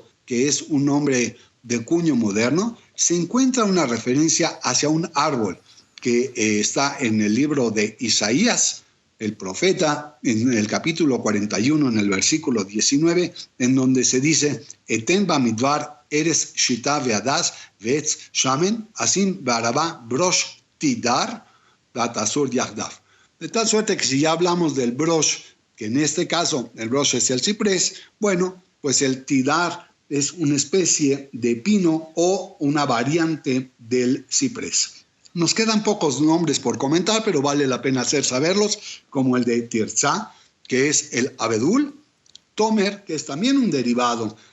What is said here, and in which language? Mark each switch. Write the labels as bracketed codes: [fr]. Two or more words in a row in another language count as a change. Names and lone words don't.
[es] que es un nombre de cuño moderno, se encuentra una referencia hacia un árbol que está en el libro de Isaías, el profeta, en el capítulo 41, en el versículo 19, en donde se dice: [he] אתן במדבר ארז שטה והדס ועץ שמן אשים בערבה ברוש תדהר ותאשור יחדו. [es] De tal suerte que si ya hablamos del brosh, que en este caso el brosh es el ciprés, bueno, pues el tidar es una especie de pino o una variante del ciprés. Nos quedan pocos nombres por comentar, pero vale la pena saberlos, como el de Tirzá, que es el abedul, Tomer, que es también un derivado